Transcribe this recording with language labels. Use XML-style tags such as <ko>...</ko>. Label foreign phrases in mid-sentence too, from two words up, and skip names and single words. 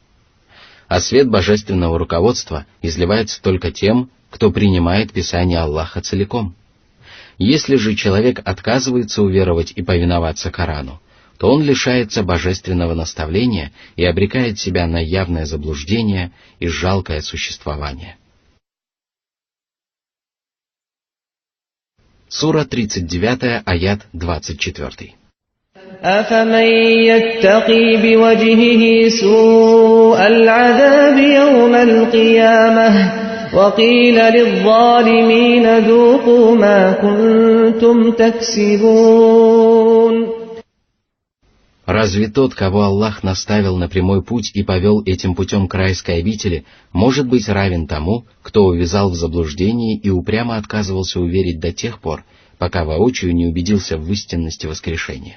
<ru>А свет божественного руководства изливается только тем, кто принимает Писание Аллаха целиком. Если же человек отказывается уверовать и повиноваться Корану, то он лишается божественного наставления и обрекает себя на явное заблуждение и жалкое существование. Сура 39, аят 24.</ru> <ar>أَفَمَن يَتَّقِي بِوَجْهِهِ سُوءَ الْعَذَابِ يَوْمَ الْقِيَامَةِ وَقِيلَ لِلظَّالِمِينَ ذُوقُوا مَا كُنتُمْ تَكْسِبُونَ.</ar> <ru>Разве тот, кого Аллах наставил на прямой путь и повел этим путем к райской обители, может быть равен тому, кто увязал в заблуждении и упрямо отказывался уверить до тех пор, пока воочию не убедился в истинности воскрешения?</ru>